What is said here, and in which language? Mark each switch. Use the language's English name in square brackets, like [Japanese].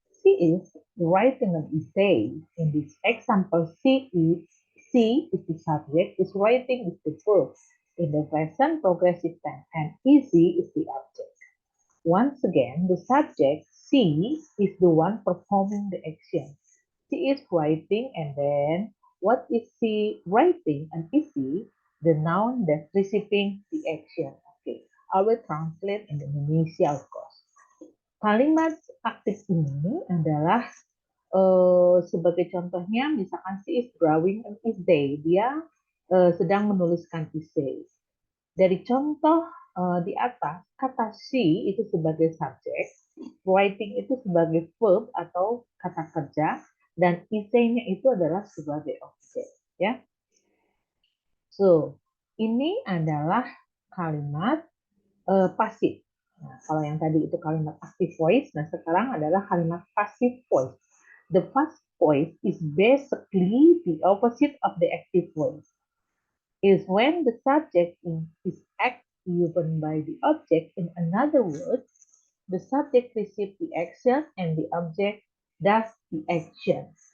[English] She is writing an essay. In this example, she is the subject, is writing is the verb in the present progressive tense, and easy is the object. Once again, the subject, she, is the one performing the action. She is writing, and then what is she writing? And easy, the noun that's receiving the action. Okay, I will translate in Indonesia, of course. [Indonesian] Kalimat aktif ini adalah sebagai contohnya, misalkan [English] she is drawing an essay, [Indonesian] dia sedang menuliskan essay. Dari contoh di atas, kata she itu sebagai subjek, writing itu sebagai verb atau kata kerja, dan essay-nya itu adalah sebagai objek. Ya. So, ini adalah kalimat pasif. Nah, kalau yang tadi itu kalimat active voice, nah sekarang adalah kalimat passive voice. [English] The passive voice is basically the opposite of the active voice. Is when the subject is act given by the object. In another words, the subject receives the action and the object does the action.